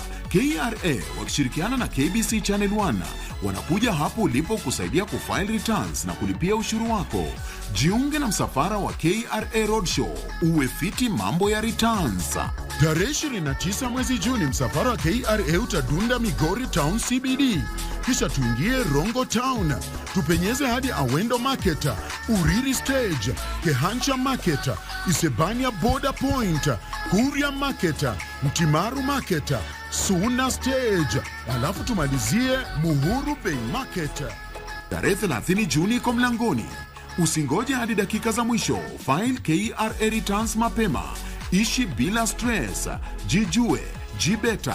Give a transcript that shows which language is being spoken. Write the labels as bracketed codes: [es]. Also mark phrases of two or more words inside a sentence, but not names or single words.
[sw] KRA wakishirikiana na KBC Channel 1 wanakuja hapo ulipo kusaidia kufile returns na kulipia ushuru wako. Jiunge na msafara wa KRA Roadshow, uwe fiti mambo ya returns. Tarehe 29 mwezi Juni msafara wa KRA utadunda Migori Town CBD. Kisha tuingie Rongo Town, tupenyeze hadi Awendo Market, Uriri Stage, Kehancha Market, Isebania Border Point, Kuria Market, Mtimaru Market, Suna Stage, alafu tumalizie Muhuru Bay Market. Tarehe 30 Juni kwa mlangoni. Usingoje hadi dakika za mwisho, [en] file KRA returns [sw] mapema. Ishi bila stress, jijue, jibeta.